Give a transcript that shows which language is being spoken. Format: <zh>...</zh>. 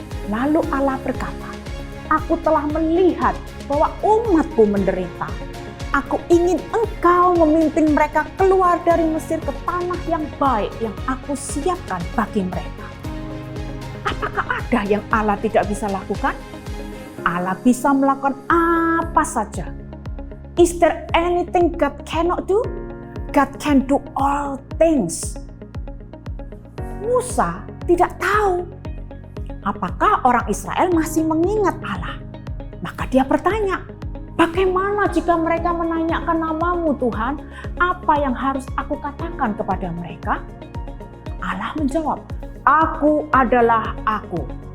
<id>Lalu Allah berkata, "Aku telah melihat bahwa umatku menderita. Aku ingin engkau memimpin mereka keluar dari Mesir ke tanah yang baik yang aku siapkan bagi mereka." Apakah ada yang Allah tidak bisa lakukan? Allah bisa melakukan apa saja.</id> <en>Is there anything God cannot do? God can do all things.</en> <id>Musa tidak tahu apakah orang Israel masih mengingat Allah. Maka dia bertanya, "Bagaimana jika mereka menanyakan namamu Tuhan? Apa yang harus aku katakan kepada mereka?" Allah menjawab, "Aku adalah Aku.</id>